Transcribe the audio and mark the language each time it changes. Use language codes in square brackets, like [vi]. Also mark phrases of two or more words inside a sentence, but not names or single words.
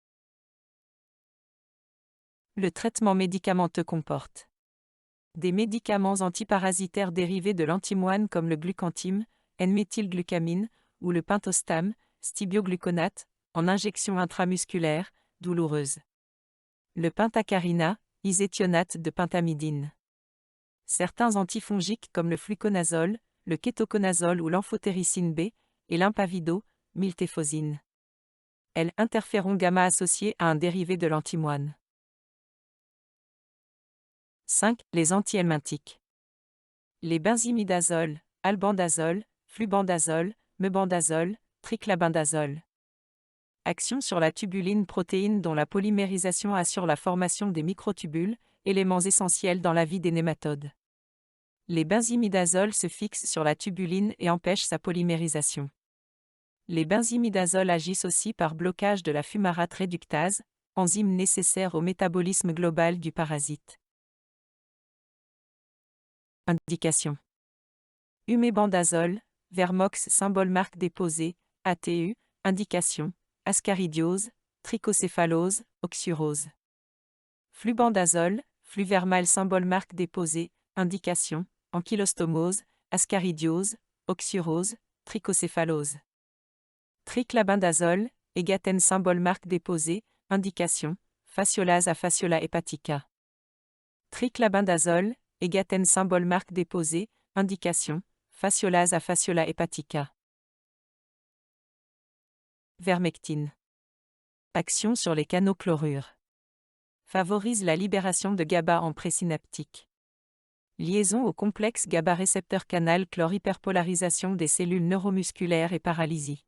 [fr] Le traitement médicamenteux comporte des médicaments antiparasitaires dérivés de l'antimoine comme le glucantime, N-méthylglucamine, ou le pentostam, stibiogluconate, en injection intramusculaire, douloureuse. Le pentacarina, iséthionate de pentamidine. Certains antifongiques comme le fluconazole, le kétoconazole ou l'amphotéricine B, et l'impavido, miltefosine. L-interféron gamma associé à un dérivé de l'antimoine. 5. Les antihelminthiques. Les benzimidazole, albendazole, flubendazole, mebendazole, triclabendazole. Action sur la tubuline protéine dont la polymérisation assure la formation des microtubules, éléments essentiels dans la vie des nématodes. Les benzimidazoles se fixent sur la tubuline et empêchent sa polymérisation. Les benzimidazoles agissent aussi par blocage de la fumarate réductase, enzyme nécessaire au métabolisme global du parasite. Indication. Umébendazole, Vermox symbole marque déposée, ATU, indication, ascaridiose, trichocéphalose, oxyrose. Flubendazole, Fluvermal symbole marque déposée, indication, ankylostomose, ascaridiose, oxyrose, trichocéphalose. Triclabendazole, Égatène symbole marque déposée, indication, fasciolase à fasciola hepatica. Triclabendazole, Égatène symbole marque déposée, indication, fasciolase à fasciola hepatica. Vermectine. Action sur les canaux chlorures. Favorise la libération de GABA en présynaptique. Liaison au complexe GABA récepteur canal chlore hyperpolarisation des cellules neuromusculaires et paralysie.